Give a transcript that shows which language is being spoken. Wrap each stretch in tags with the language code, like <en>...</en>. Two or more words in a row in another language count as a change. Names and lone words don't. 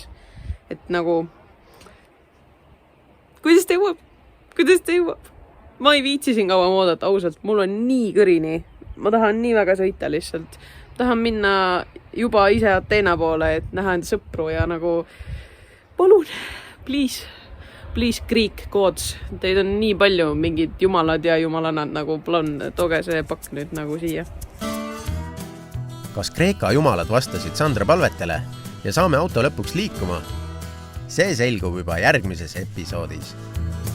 <et>Et nagu, kuidas ta jõuab? Ma ei viitsi siin kaua oodata, ausalt. Mul on nii kõrini. ma tahan nii väga sõita lihtsalt. Tahan minna juba ise Ateena poole, et näha enda sõpru ja nagu palun,</et> <en>please Greek gods.</en> <et>Teid on nii palju mingid jumalad ja jumalannad nagu palun, tooge see pakk nüüd nagu siia. Kas Kreeka jumalad vastasid Sandra palvetele ja saame auto lõpuks liikuma? See selgub juba järgmises episoodis.</et>